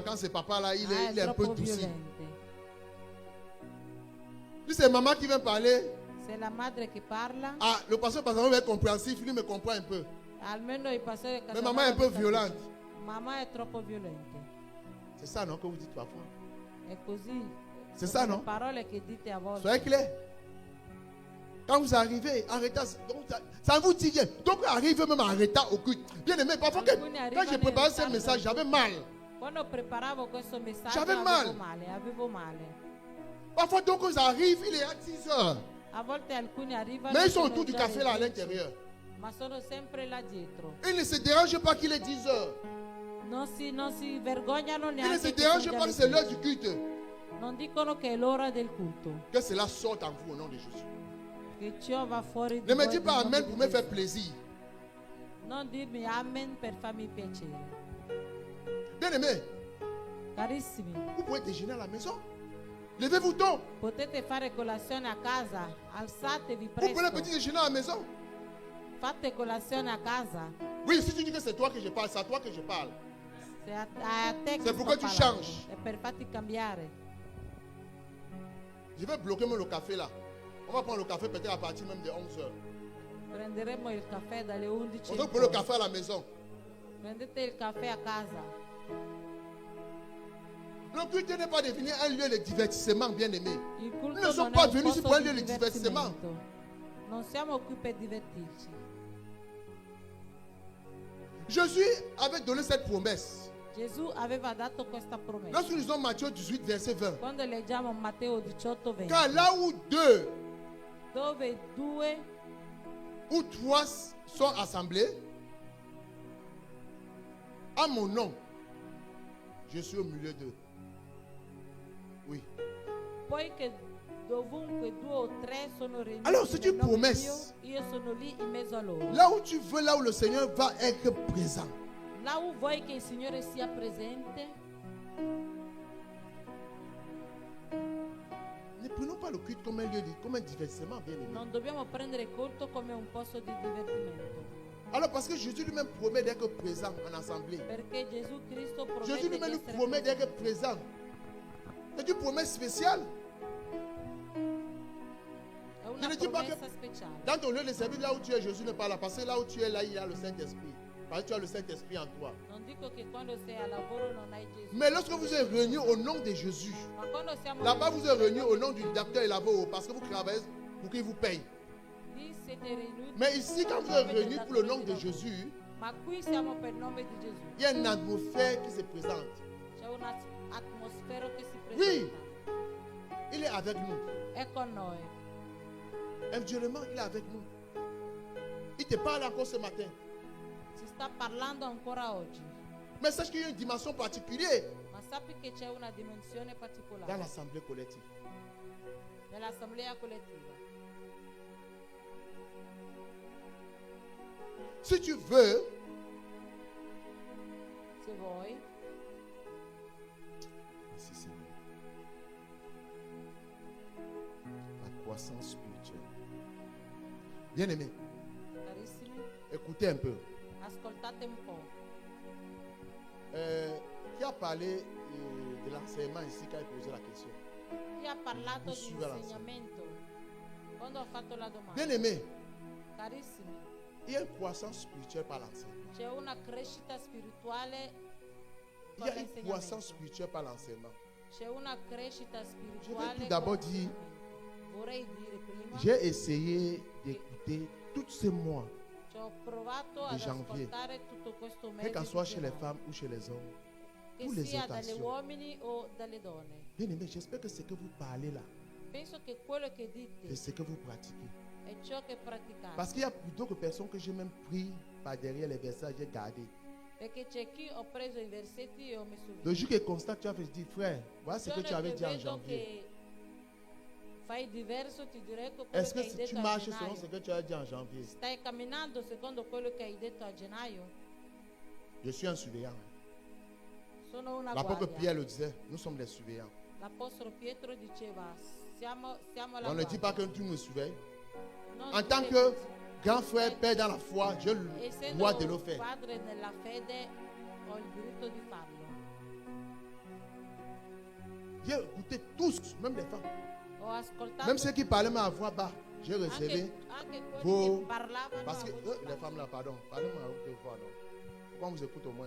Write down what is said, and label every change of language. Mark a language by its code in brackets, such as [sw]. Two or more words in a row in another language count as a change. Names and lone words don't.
[fr] Quand c'est papa là, il est un peu [it] troppo [fr] douci. violente. Si c'est maman qui vient parler, [it] Se la madre che parla, [fr] ah, le pasteur Casanova est compréhensif, lui me comprend un peu. [it] almeno il pastore [fr] Mais Casanova maman est un peu [it] mi [fr] violente. [it] capisce. Mamma è troppo violente. [fr] C'est ça, non, que vous dites parfois. [it] È così. [fr] C'est [it] Sono [fr] ça, [it] le [fr] non? [it] parole che dite a volte. [fr] Soyez clair. Quand vous arrivez en retard, donc ça vous dit rien. Donc arrive même en retard au culte. Bien aimé, parfois [it] Alcuni [fr] quand [it] arrivano [fr] j'ai [it] in [fr] préparé ce [it] ritardo. [fr] message, j'avais mal. [it] Quando preparavo questo messaggio [fr] J'avais [it] avevo male. [fr] Parfois donc ils arrivent, il est à 10 heures. [it] A volte alcuni arrivano [fr] Mais ils sont [it] sono [fr] autour du [it] già [fr] café [it] le [fr] là à [it] 10, [fr] l'intérieur. [it] ma sono sempre là dietro. [fr] Ils ne se dérangent pas qu'il est 10 heures. [it] Non si vergognano [fr] Ils ne [it] neanche [fr] se [it] che sono [fr] dérangent [it] già [fr] pas [it] le [fr] que c'est l'heure [it] 10. [fr] du culte. [it] Non dicono che è l'ora del culto. [fr] Que cela sorte en vous au nom de Jésus. [it] Che ciò va fuori di [fr] Ne me [it] voi [fr] dis pas [it] nel nome [fr] amen [it] di [fr] pour me [it] Gesù. [fr] faire plaisir. [it] Non dirmi amen per farmi piacere. [fr] Bien aimé, [it] Carissimi, [fr] vous pouvez déjeuner à la maison. Levez-vous tôt. [it] potete fare colazione a casa, alzatevi [fr] Vous prenez [it] presto, [fr] petit déjeuner à la maison. [it] fate colazione a casa. [fr] Oui, si tu dis que c'est toi que je parle, c'est à toi que je parle. [it] Se a te che [fr] C'est pour que [it] sto [fr] tu [it] parlando, [fr] changes. [it] è per farti cambiare. [fr] Je vais bloquer même le café là. On va prendre le café peut-être à partir même de 11 heures. [it] Prenderemo il caffè dalle 11 [fr] On [it] in [fr] va prendre le [it] poi. [fr] café à la maison. [it] Prendete il caffè a casa. [fr] Le culte n'est pas devenu un lieu de divertissement, bien aimé. [it] Il culto [fr] Nous ne sommes [it] non [fr] pas [it] è un [fr] venus ici [it] posto [fr] pour un [it] di [fr] lieu de divertissement. [it] divertimento. Non siamo qui per divertirci. [fr] Jésus avait donné cette promesse. [it] Gesù aveva dato questa promessa. [fr] Lorsque nous lisons Matthieu 18, verset 20. [it] Quando leggiamo Matteo 18, 20, [fr] Car là où deux [it] dove 2 [fr] ou trois sont assemblés, à mon nom, je suis au milieu d'eux. Oui. [it] poiché dovunque 2 o 3 sono riuniti [fr] Alors, c'est [it] nel [fr] une [it] nome [fr] promesse. [it] mio, io sono lì in mezzo a loro. [fr] Là où tu veux, là où le Seigneur va être présent. [it] Là où vuoi che il Signore sia presente, [fr] Ne prenons pas le culte comme un lieu, comme un divertissement, bien aimé. [it] non dobbiamo prendere il culto come un posto di divertimento. [fr] Alors, parce que Jésus lui-même promet d'être présent en assemblée. [it] Perché Gesù Cristo [fr] Jésus [it] promette di [fr] lui-même nous [it] essere [fr] promet [it] presente. [fr] d'être présent. C'est une promesse spéciale. [it] È una [fr] Je ne dis pas [it] promessa che- speciale. [fr] Dans ton lieu de service, là où tu es, Jésus n'est pas là. Parce que là où tu es, là, il y a le Saint-Esprit. Parce que tu as le Saint-Esprit en toi. [it] Non dico che quando sei a lavoro non hai Gesù. [fr] Mais lorsque vous êtes réunis au nom de Jésus, [it] Ma quando siamo [fr] là-bas vous êtes réunis [it] riuniti [fr] au nom du docteur et lavoro parce que vous travaillez pour qu'il vous paye. [it] lì siete riuniti. [fr] Mais ici, quand vous êtes réunis pour le nom de Jésus, [it] Ma qui siamo per il nome di Gesù. [fr] il y a une atmosphère qui se présente. [it] C'è un'atmosfera che si [fr] Oui. [it] presenta. [fr] Il est avec nous. [it] È con noi. [fr] Individuellement, il est avec nous. Il te parle encore ce matin. [it] Ci sta parlando ancora oggi. [fr] Mais sache qu'il y a une dimension particulière [it] Ma sappi che c'è una dimensione [fr] dans [it] particolare [fr] l'assemblée collective. [it] nell'assemblea collettiva. [fr] Si tu veux, [it] Se vuoi, [fr] merci Seigneur, la croissance spirituelle. Bien aimé, [it] carissimi, [fr] écoutez un peu. [it] ascoltate un po'. [fr] Qui a parlé de l'enseignement ici quand il posait la question? [it] Chi ha parlato di [fr] Suivez la [it] insegnamento? Quando ho fatto la domanda, [fr] Bien aimé, [it] carissimi, [fr] il y a une croissance spirituelle par l'enseignement. [it] c'è una crescita spirituale [fr] Il [it] con [fr] y a une croissance [it] l'insegnamento. [fr] spirituelle par l'enseignement. [it] C'è una crescita spirituale. [fr] tout d'abord [it] con [fr] dire- [it] l'insegnamento. Vorrei dire prima, [fr] J'ai essayé d'écouter tous ces mois, [it] ci ho provato ad [fr] janvier. [it] ascoltare tutto questo [fr] quel [it] mese [fr] qu'en [it] di [fr] soit chez les [it] gennaio, [fr] femmes ou chez les hommes. [it] che [fr] tous les [it] sia dalle [fr] exhortations. [it] uomini o dalle donne. [fr] Bien aimé, j'espère que ce que vous parlez là, [it] Penso che quello che [fr] c'est [it] dite [fr] ce que vous pratiquez. [it] è ciò che praticate. [fr] Parce qu'il y a plutôt que personnes que j'ai même pris par derrière les versets, j'ai gardé. [it] Perché c'è chi ho preso i versetti e ho messo via. [fr] Le jour que constate, tu avais dit, frère, voilà ce que tu avais dit en [it] vedo [fr] janvier. [it] che fai diverso, ti direi che quello [fr] Est-ce [it] che [fr] que [it] hai [fr] si [it] detto [fr] tu [it] a [fr] marches selon [it] gennaio. [fr] ce que tu as dit en janvier? [it] Stai camminando secondo quello che hai detto a gennaio? [fr] Je suis un surveillant. [it] Sono una [fr] L'apôtre [it] guardia. [fr] Pierre le disait, nous sommes des surveillants. [it] L'apostolo Pietro diceva, siamo alla [fr] On ne dit pas que [it] guardia. [fr] tu me surveilles. [it] Non [fr] En tant [it] dire- [fr] que grand frère, père dans la foi, j'ai le [it] essendo [fr] droit de le faire. [it] padre nella fede, ho il diritto di farlo. [fr] J'ai écouté tous, même les femmes. [it] Ho ascoltato [fr] Même ceux qui parlaient mais à voix bas, j'ai réservé. [it] anche quelli [fr] vos- [it] che parlavano [fr] Parce que [it] a voce [fr] les [it] bassa. [fr] femmes là, pardon, parlez-moi à haute voix, non. Pourquoi on vous écoute au moins?